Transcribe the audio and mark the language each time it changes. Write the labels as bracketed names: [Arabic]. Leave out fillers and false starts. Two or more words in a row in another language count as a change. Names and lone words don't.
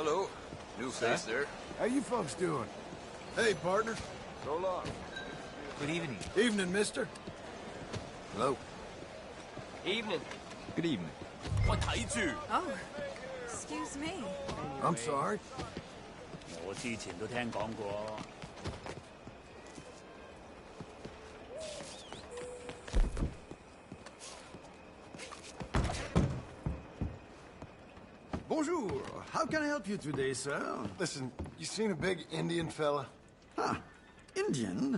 [English] Hello. New face there. How you folks doing? Hey, partner. So long. Good evening. Evening, mister. Hello. Evening. Good evening. Oh, excuse me. I'm sorry. [Cantonese] 我之前都聽講過。 [English] Bonjour. How can I help you today, sir? Listen, you seen a big Indian fella? Huh. Indian?